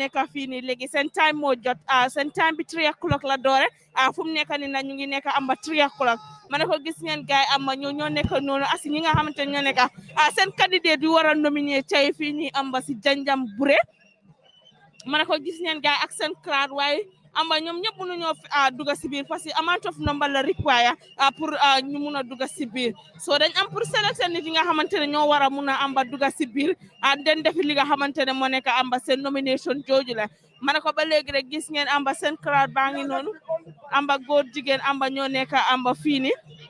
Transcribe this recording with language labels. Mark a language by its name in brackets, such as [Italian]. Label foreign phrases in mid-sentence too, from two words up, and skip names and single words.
[Wolof] nekk fii nii léegi seen time moo jot seen time bi 3 o'clock la doore fu mu nekk nii nag ñu ngi nekk amba 3 o'clock ma ne ko gis ngeen gaay amba ñoo nekk noonu asi ñi nga xamante ne ñoo nekk seen candidate yu war a nominer tey fii nii amba si Janjanbureh ma ne ko gis ngeen gaay ak seen crowd waaye amba ñoom ñëpp mënuñoo dugg si biir [French] parce que [English] amount of number [Wolof] la require pour ñu mun a dugg si biir so dañ am [French] pour sélectionner [Wolof] nit yi nga xamante ne ñoo war a mun a amba dugg si biir den defi li nga xamante ne moo nekk amba seen nomination jooju la ma ne ko ba léegi rek gis ngeen amba seen crowd baa ngi noonu amba góor jigéen amba ñoo nekk amba fii nii